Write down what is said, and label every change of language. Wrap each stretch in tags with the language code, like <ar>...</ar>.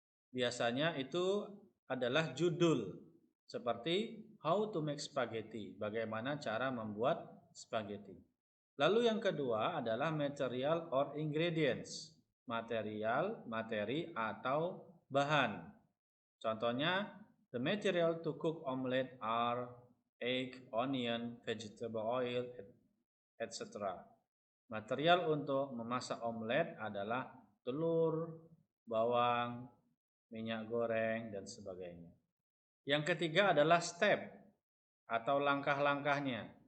<id>Biasanya itu adalah judul, seperti</id> <en>how to make spaghetti,</en> <id>bagaimana cara membuat spaghetti. Lalu yang kedua adalah</id> <en>material or ingredients,</en> <id>material, materi atau bahan.</id> <en>Contohnya, the material to cook omelette are egg, onion, vegetable oil, etc.</en> <id>Material untuk memasak omelet adalah telur, bawang, minyak goreng, dan sebagainya. Yang ketiga adalah step atau langkah-langkahnya.</id>